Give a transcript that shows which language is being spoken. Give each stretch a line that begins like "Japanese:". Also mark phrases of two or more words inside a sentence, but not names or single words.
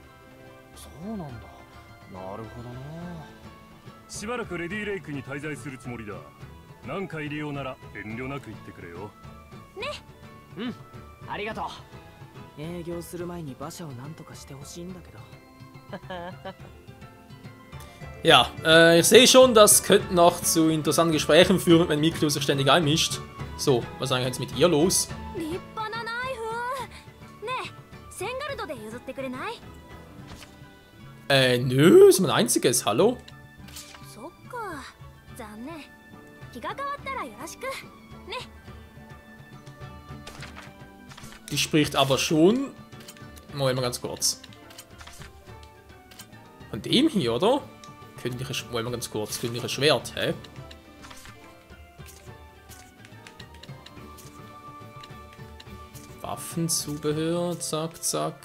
Japanese: そうなんだ。なるほどな。しばらくレディレイクに滞在するつもりだ。何か入れようなら遠慮なく言ってくれよ。ね。うん、ありがとう。営業する前に馬車を何とかしてほしいんだけど。
German: Ja, ich sehe schon, das könnte noch zu interessanten Gesprächen führen, wenn Miklo sich ständig einmischt. So, was ist eigentlich jetzt mit ihr los?
Japanese: 立派なナイフ。ねえ、センガルドで譲ってくれない？
German: Nö, ist mein einziges, hallo?
Japanese: そっか、残念。気が変わったらよろしく。ね。
German: Die spricht aber schon... Moment mal ganz kurz. Von dem hier, oder? Königliche... Moment mal ganz kurz. Königliche Schwert, hä? Waffenzubehör, zack, zack.